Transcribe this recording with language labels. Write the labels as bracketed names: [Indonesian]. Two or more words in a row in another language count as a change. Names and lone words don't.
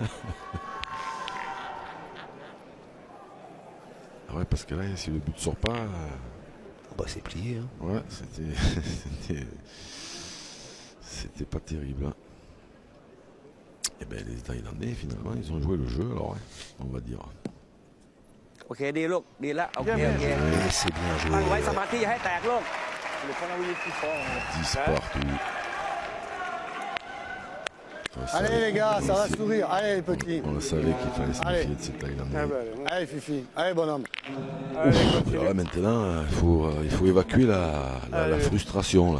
[French] Ah ouais, parce que là, si le but sort pas, Bah c'est plié. Hein. ouais, c'était pas terrible. Hein. Et ben les Thaïlandais, finalement, ils ont joué le jeu, alors, on va dire. [Thai] โอเคดีลูกดีละโอเคโอเค [French] C'est bien [Thai] ตั้งไว้ [French] joué. [Thai] สมาธิอย่าให้แตกลูก [French] Le point là où il est plus fort. 10 partout. Allez les gars, ça va sourire. Allez les petits. On le savait qu'il fallait se Allez. méfier de ces Thaïlandais. Ah bah, allez, Allez Fifi. Allez bonhomme. allez, continue. Alors là, maintenant, il faut évacuer la frustration, là.